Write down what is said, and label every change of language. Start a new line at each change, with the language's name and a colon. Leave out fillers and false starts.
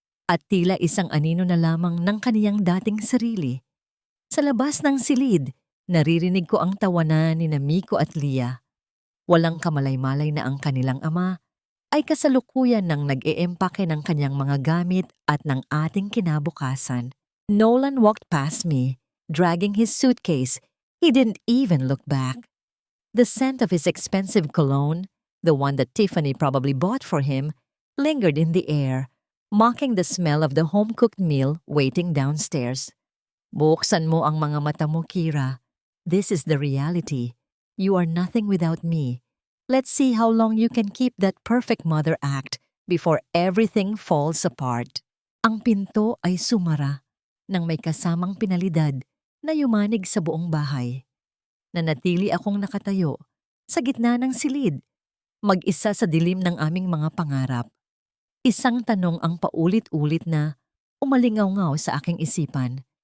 Filipino: at tila isang anino na lamang ng kaniyang dating sarili. Sa labas ng silid, naririnig ko ang tawanan ni Miko at Leah. Walang kamalay-malay na ang kanilang ama ay kasalukuyan ng nag-eempake ng kanyang mga gamit at ng ating kinabukasan.
English: Nolan walked past me, dragging his suitcase. He didn't even look back. The scent of his expensive cologne, the one that Tiffany probably bought for him, lingered in the air, mocking the smell of the home-cooked meal waiting downstairs.
Filipino: Buksan mo ang mga mata mo, Kira.
English: This is the reality. You are nothing without me. Let's see how long you can keep that perfect mother act before everything falls apart.
Filipino: Ang pinto ay sumara nang may kasamang pinalidad na yumanig sa buong bahay. Nanatili akong nakatayo sa gitna ng silid, mag-isa sa dilim ng aming mga pangarap. Isang tanong ang paulit-ulit na umalingaw-ngaw sa aking isipan.